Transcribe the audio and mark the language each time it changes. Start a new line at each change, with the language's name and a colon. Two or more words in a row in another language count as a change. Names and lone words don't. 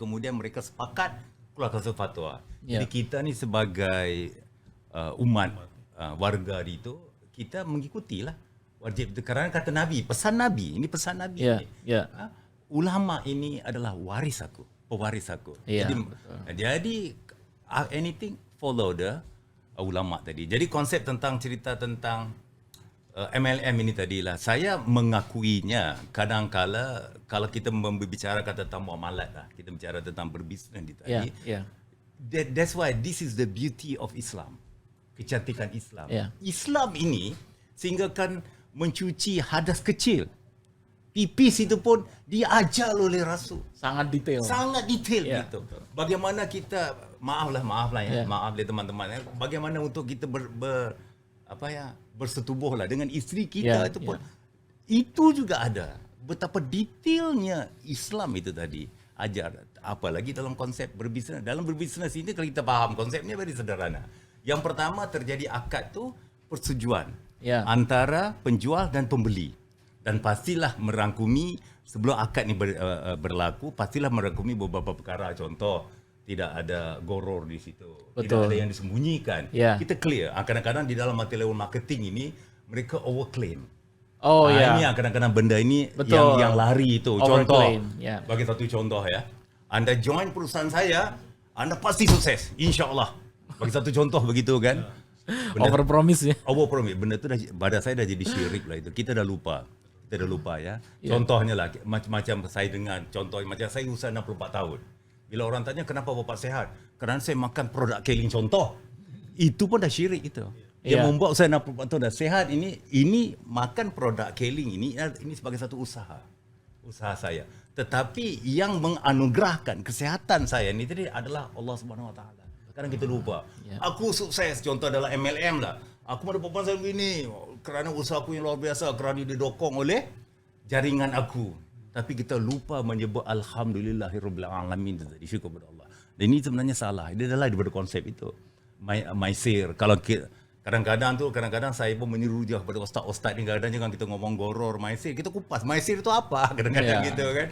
Malay: Kemudian mereka sepakat keluarkan satu fatwa. Ya. Jadi kita ni sebagai umat warga itu, kita mengikutilah wajib itu. Kerana kata Nabi, pesan Nabi, ini pesan Nabi. Ya, Ini. ya. Ulama ini adalah waris aku, pewaris aku. Ya, Jadi
English: anything follow the
Malay: ulama tadi. Jadi konsep tentang cerita tentang MLM ini tadilah, saya mengakuinya kadang-kala kalau kita membicarakan tentang muamalat lah, kita bicara tentang berbisnes di tadi. Ya.
English: That's why this is the beauty of Islam.
Malay: Kecantikan Islam. Ya. Islam ini sehinggakan mencuci hadas kecil. Pipis itu pun diajar oleh Rasul. Sangat detail. Sangat detail Ya, gitu. Bagaimana kita maaf lah ya. Ya. Maaf deh teman-teman ya. Bagaimana untuk kita bersetubuh lah dengan isteri kita Ya, itu pun itu juga ada. Betapa detailnya Islam itu tadi ajar. Apalagi dalam konsep berbisnes. Dalam berbisnes ini kalau kita faham konsepnya very sederhana. Yang pertama terjadi akad tu persetujuan Ya. antara penjual dan pembeli. Dan pastilah merangkumi sebelum akad ni berlaku, pastilah merangkumi beberapa perkara. Contoh, tidak ada goror di situ. Betul. Tidak ada yang disembunyikan. Ya. Kita clear. Kadang-kadang di dalam
English: multi-level marketing
Malay: ini, mereka overclaim. Oh ya. Ini yang kadang-kadang benda ini Betul. yang lari itu. Contoh, Overclaim, ya. bagi satu contoh ya. Anda join perusahaan saya, Anda pasti sukses. InsyaAllah. Bagi satu contoh begitu kan.
English: Over promise
Malay: ya. Overpromise. Benda tu pada saya dah jadi syirik lah itu. Kita dah lupa ya. Contohnya lah macam saya dengar contoh macam saya usaha 64 tahun. Bila orang tanya kenapa bapak sehat? Kerana saya makan produk Keling contoh. Itu pun dah syirik itu. Yang membuat usaha 64 tahun dah sehat ini makan produk Keling ini sebagai satu usaha saya. Tetapi yang menganugerahkan kesihatan saya ni tadi adalah Allah
Arabic: سبحانه وتعالى.
Malay: Sekarang kita lupa. Aku sukses contoh adalah MLM lah. Aku ada permasalahan begini kerana usaha aku yang luar biasa, kerana didokong oleh jaringan aku. Tapi kita lupa menyebut
Arabic: الحمد لله رب العالمين
Malay: tadi, syukur kepada Allah. Dan ini sebenarnya salah. Dia adalah daripada konsep itu. Maisir. Kalau kadang-kadang saya pun menyuruh dia kepada ustaz-ustaz ni, kadang-kadang jangan kita ngomong goror maisir, kita kupas maisir itu apa kadang-kadang gitu kan.